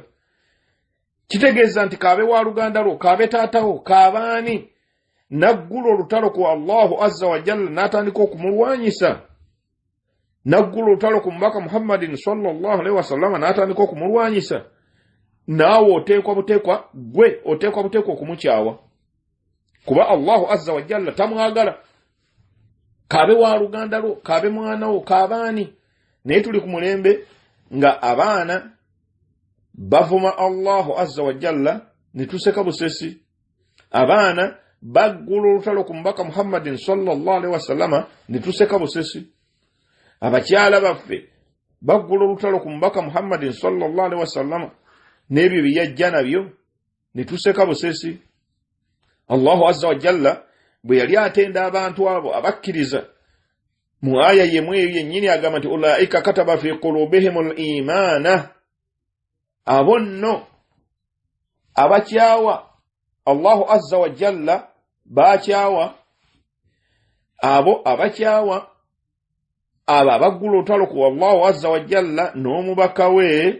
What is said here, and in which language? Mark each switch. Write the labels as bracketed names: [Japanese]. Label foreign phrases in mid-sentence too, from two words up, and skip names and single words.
[Ganda] Kitegeeza nti kaabe wa luganda lwo, kaabe taatawo, kaabaani, naggula olutalo ku [Arabic] الله عز وجل [Ganda] n'atandika okumulwanyisa, naggula olutalo ku mubaka Muhammadin [Arabic] صلى الله عليه وسلم [Ganda] n'atandika okumulwanyisa, naawe oteekwa buteekwa, gwe oteekwa buteekwa okumukyawa, kuba [Arabic] الله عز وجل [Ganda] tamwagala. Kaabe wa luganda lwo, kaabe mwana wo, kaabaani. Naye tuli ku mulembe nga abaana bavuma [Arabic] الله عز وجل [Ganda] ne tuseka busesi, abaana baggula olutalo ku mubaka Muhammadin [Arabic] صلى الله عليه وسلم [Ganda] ne tuseka busesi, abakyala baffe baggula olutalo ku mubaka Muhammadin [Arabic] صلى الله عليه وسلم [Ganda] n'ebyo bye yajja nabyo ne tuseka busesi. [Arabic] الله عز وجل [Ganda] bwe yali atenda abantu abo abakkiriza mu aya yemu eyo yennyini agamba nti [Arabic] أولئك كتب في قلوبهم الإيمان, [Ganda] abo nno abakyawa [Arabic] الله عز وجل, [Ganda] bakyawa abo abakyawa abo abaggula olutalo ku [Arabic] الله عز وجل [Ganda] n'omubaka we.